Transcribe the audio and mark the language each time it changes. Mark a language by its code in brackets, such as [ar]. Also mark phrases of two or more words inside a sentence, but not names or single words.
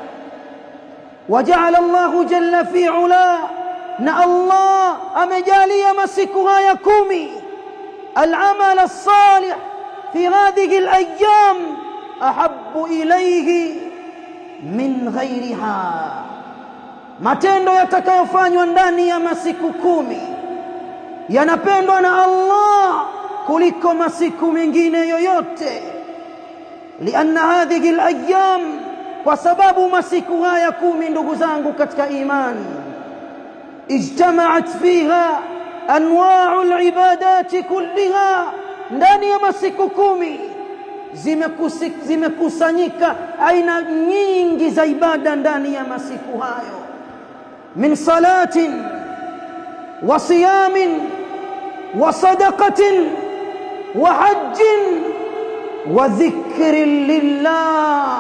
[ar] وجعل الله جل في علاه, [sw] na Allah amejalia masiku haya 10 [ar] العمل الصالح في هذه الأيام أحب إليه من غيرها, [sw] matendo yatakayofanywa ndani ya masiku 10 yanapendwa na Allah kuliko masiku mengine yoyote. [ar] لأن هذه الأيام، وسبب [sw] masiku haya 10 ndugu zangu katika imani, [ar] اجتمعت فيها أنواع العبادات كلها، [sw] ndani ya masiku 10 zimekusanyika aina nyingi za ibada ndani ya masiku hayo. [ar] من صلاة وصيام وصدقة وحج وذكر لله.